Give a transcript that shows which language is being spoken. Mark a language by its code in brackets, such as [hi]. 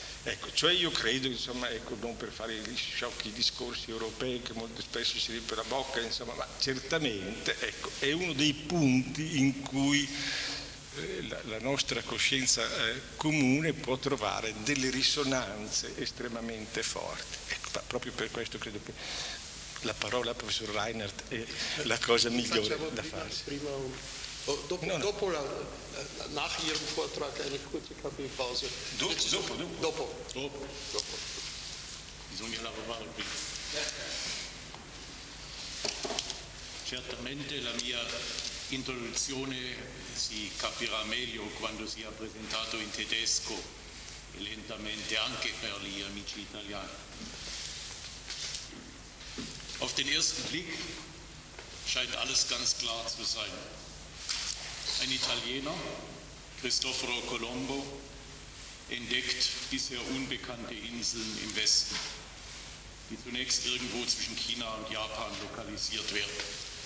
[it] Ecco, cioè io credo, insomma, ecco, non per fare gli sciocchi discorsi europei che molto spesso si riempie la bocca, insomma, ma certamente, ecco, è uno dei punti in cui la nostra coscienza comune può trovare delle risonanze estremamente forti. Ecco, proprio per questo credo che la parola al professor Reinhardt è la cosa migliore da fare. Dopo la [de] nach ihrem Vortrag eine kurze Kaffeepause. [it] Dopo. Bisogna lavorare qui. Certamente la mia introduzione si capirà meglio quando sia presentato in tedesco e lentamente anche per gli amici italiani. [de] Auf den ersten Blick scheint alles ganz klar zu sein. Ein Italiener, Cristoforo Colombo, entdeckt bisher unbekannte Inseln im Westen, die zunächst irgendwo zwischen China und Japan lokalisiert werden.